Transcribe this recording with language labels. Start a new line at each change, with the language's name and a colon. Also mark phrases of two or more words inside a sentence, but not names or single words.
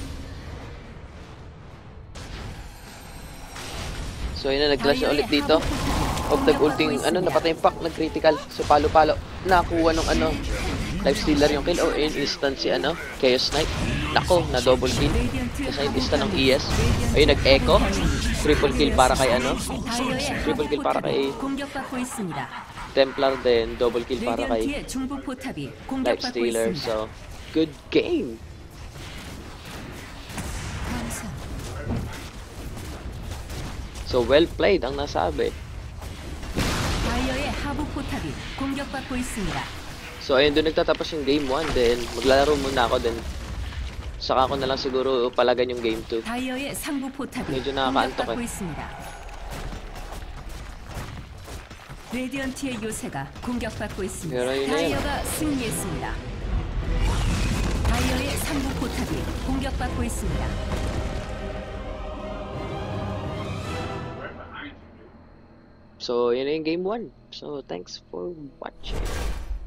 Filipino: so yun na, nag-clash na ulit dito. Huwag nag-ulting, napatay yung pack, nag-critical. So, palo-palo. Nakakuha nung Lifestealer yung kill. Oh, in instant si Chaos Knight. Nako, na
English: double kill.
Filipino: Kasi yung instant ng ES. Ayun, nag-echo.
English: Triple kill
Filipino: para kay
English: Triple kill
Filipino: para kay
Korean: 공격받고 있습니다.
Filipino: Templar din.
English: Double kill
Filipino: para kay
Korean: 레디언트의 중부 포탑이 공격받고
Filipino: Lifestealer.
Korean: 있습니다.
English: So, good game.
Korean: 감사.
Filipino: So,
English: well played
Filipino: ang nasabi.
Korean: 다이어의 하부 포탑이 공격받고 있습니다.
Filipino: So, ayun, doon nagtatapos yung game 1. Then, maglalaro muna ako. Then, saka ko na lang siguro palagan yung game 2.
Korean: 다이어의 상부 포탑이
Filipino: medyo nakakaantok
Korean: 공격받고 있습니다. 레디언트의 요새가 공격받고 있습니다.
Filipino: pero yun na yun.
Korean: 다이어가 승리했습니다. 다이어의 상부 포탑이 공격받고 있습니다.
Filipino: So, yun na yung game 1.
English: So, thanks for watching.